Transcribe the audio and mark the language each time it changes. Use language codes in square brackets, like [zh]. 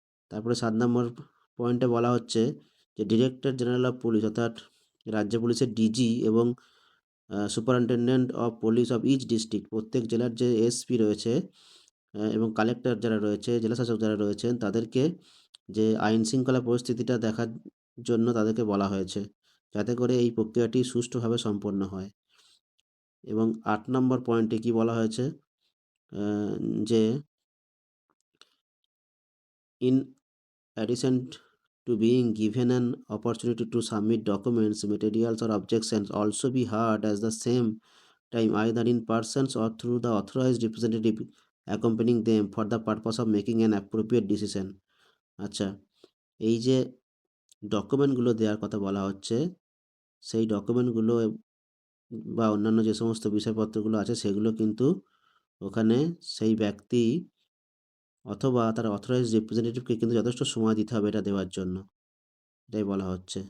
[bn] তারপরে 7 নম্বর পয়েন্টে বলা হচ্ছে যে ডিরেক্টর জেনারেল অফ পুলিশ অর্থাৎ রাজ্য পুলিশের ডিজি এবং superintendent of police of each district প্রত্যেক জেলার যে এসপি রয়েছে এবং কালেক্টর যারা রয়েছে জেলাশাসক যারা রয়েছেন তাদেরকে যে আইন শৃঙ্খলা পরিস্থিতিটা দেখার জন্য তাদেরকে বলা হয়েছে যাতে করে এই প্রক্রিয়াটি সুষ্ঠুভাবে সম্পন্ন হয়। [en] এবং 8 নম্বর পয়েন্টে কি বলা হয়েছে যে in addition to being given an opportunity to submit documents, materials, or objections, also be heard at the same time either in persons or through the authorized representative accompanying them for the purpose of making an appropriate decision. [bn] আচ্ছা, এই যে ডকুমেন্টগুলো দেওয়ার কথা বলা হচ্ছে সেই ডকুমেন্টগুলো বা অন্যান্য যে সমস্ত বিষয়পত্রগুলো আছে সেগুলো কিন্তু ওখানে সেই ব্যক্তি অথবা তার অথরাইজড রিপ্রেজেন্টেটিভকে কিন্তু যথেষ্ট সময় দিতে হবে এটা দেওয়ার জন্য, এটাই বলা হচ্ছে।